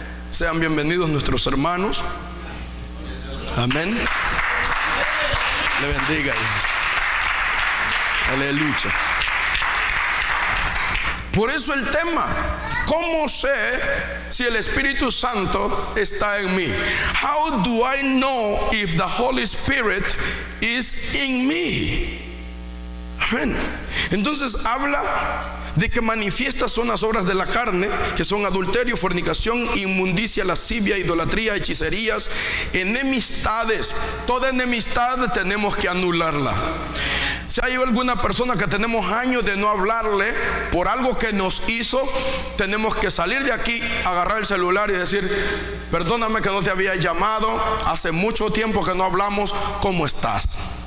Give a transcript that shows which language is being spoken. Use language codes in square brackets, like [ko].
[es] Sean bienvenidos nuestros hermanos. Amén. Le bendiga. Aleluya. Por eso el tema: ¿cómo sé si el Espíritu Santo está en mí? [en] How do I know if the Holy Spirit is in me? [es] Amén. Entonces habla de que manifiestas son las obras de la carne, que son adulterio, fornicación, inmundicia, lascivia, idolatría, hechicerías, enemistades. Toda enemistad tenemos que anularla. Si hay alguna persona que tenemos años de no hablarle por algo que nos hizo, tenemos que salir de aquí, agarrar el celular y decir: perdóname que no te había llamado, hace mucho tiempo que no hablamos, ¿cómo estás?